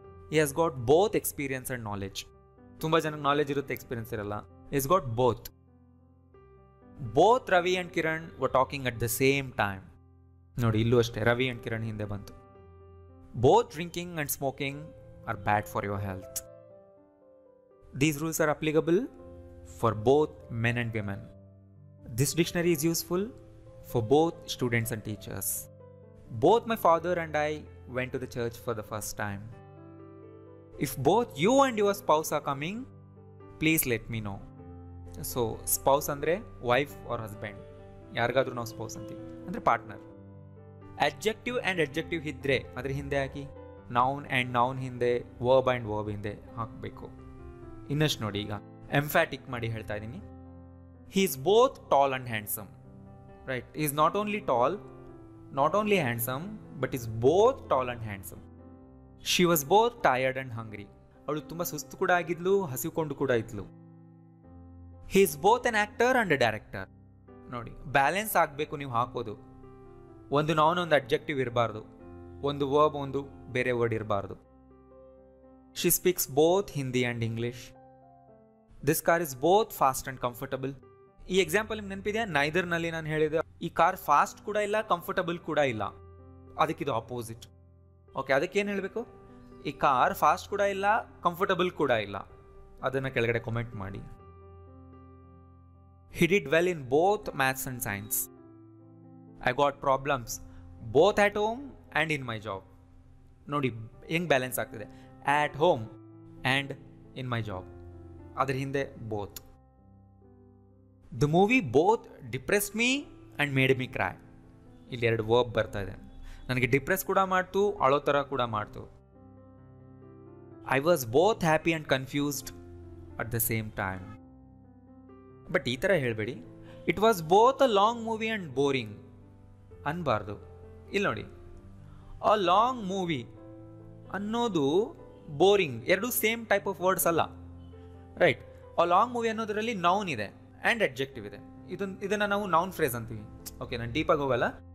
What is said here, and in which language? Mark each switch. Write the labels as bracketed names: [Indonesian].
[English] he has got both experience and knowledge. [Kannada] ತುಂಬ ಜನಕ್ಕೆ knowledge ಇರುತ್ತೆ, ಎಕ್ಸ್ಪೀರಿಯನ್ಸ್ ಇರಲ್ಲ. [English] he has got both. both Ravi and Kiran were talking at the same time. [Kannada] ನೋಡಿ, ಇಲ್ಲೂ ಅಷ್ಟೇ, Ravi and Kiran ಹಿಂದೆ ಬಂತು. [English] both drinking and smoking are bad for your health. These rules are applicable for both men and women. This dictionary is useful for both students and teachers. Both my father and I went to the church for the first time. If both you and your spouse are coming, please let me know. [Kannada] So spouse ಅಂದರೆ wife R husband, ಯಾರಿಗಾದ್ರೂ ನಾವು spouse ಅಂತೀವಿ, ಅಂದರೆ partner. Adjective and adjective ಇದ್ದರೆ ಅದ್ರ ಹಿಂದೆ ಹಾಕಿ, noun and noun ಹಿಂದೆ, verb and verb ಹಿಂದೆ ಹಾಕಬೇಕು. ಇನ್ನಷ್ಟು ನೋಡಿ, ಈಗ ಎಂಫ್ಯಾಟಿಕ್ ಮಾಡಿ ಹೇಳ್ತಾ ಇದ್ದೀನಿ. [English] He is both tall and handsome. Right? Is not only tall, not only handsome, but is both tall and handsome. She was both tired and hungry. [Kannada] ಅವಳು ತುಂಬ ಸುಸ್ತು ಕೂಡ ಆಗಿದ್ಲು, ಹಸಿಕೊಂಡು ಕೂಡ ಇದ್ಲು. [English] He is both an actor and a director. [Kannada] ನೋಡಿ, balance ಆಗಬೇಕು ನೀವು ಹಾಕೋದು. ಒಂದು ನೌನ್ ಒಂದು ಅಡ್ಜೆಕ್ಟಿವ್ ಇರಬಾರ್ದು, ಒಂದು ವರ್ಬ್ ಒಂದು ಬೇರೆ ವರ್ಡ್ ಇರಬಾರ್ದು. [English] She speaks both Hindi and English. This car is both fast and comfortable. [Kannada] ಈ ಎಕ್ಸಾಂಪಲ್ ನಿಮ್ಗೆ ನೆನಪಿದೆಯಾ? ನೈದರ್ನಲ್ಲಿ ನಾನು ಹೇಳಿದೆ ಈ ಕಾರ್ ಫಾಸ್ಟ್ ಕೂಡ ಇಲ್ಲ, ಕಂಫರ್ಟಬಲ್ ಕೂಡ ಇಲ್ಲ. ಅದಕ್ಕಿದು ಆಪೋಸಿಟ್. ಓಕೆ, ಅದಕ್ಕೇನು ಹೇಳಬೇಕು? ಈ ಕಾರ್ ಫಾಸ್ಟ್ ಕೂಡ ಇಲ್ಲ, ಕಂಫರ್ಟಬಲ್ ಕೂಡ ಇಲ್ಲ. ಅದನ್ನು ಕೆಳಗಡೆ ಕಾಮೆಂಟ್ ಮಾಡಿ. [English] He did well in both maths and science. I got problems both at home and in my job. [Kannada] ನೋಡಿ ಹೆಂಗೆ ಬ್ಯಾಲೆನ್ಸ್ ಆಗ್ತಿದೆ, [English] at home and in my job. [Kannada] ಅದ್ರ ಹಿಂದೆ both. [English] The movie both depressed me and made me cry. [Kannada] ಇಲ್ಲಿ ಎರಡು verb ಬರ್ತಾ ಇದೆ. ನನಗೆ ಡಿಪ್ರೆಸ್ ಕೂಡ ಮಾಡ್ತು, ಅಳೋ ಥರ ಕೂಡ ಮಾಡ್ತು. [English] I was both happy and confused at the same time. But [Kannada] ಈ ಥರ ಹೇಳಬೇಡಿ, [English] it was both a long movie and boring [Kannada] ಅನ್ಬಾರ್ದು. ಇಲ್ಲಿ ನೋಡಿ, ಅ ಲಾಂಗ್ ಮೂವಿ ಅನ್ನೋದು ಬೋರಿಂಗ್ ಎರಡು [English] same type of words [Kannada] ಅಲ್ಲ, right? A long movie ಅನ್ನೋದರಲ್ಲಿ noun ಇದೆ and adjective ಇದೆ. ಇದನ್ನು ನಾವು ನೌನ್ ಫ್ರೇಸ್ ಅಂತೀವಿ. ಓಕೆ, ನಾನು ಡೀಪಾಗಿ ಹೋಗಲ್ಲ.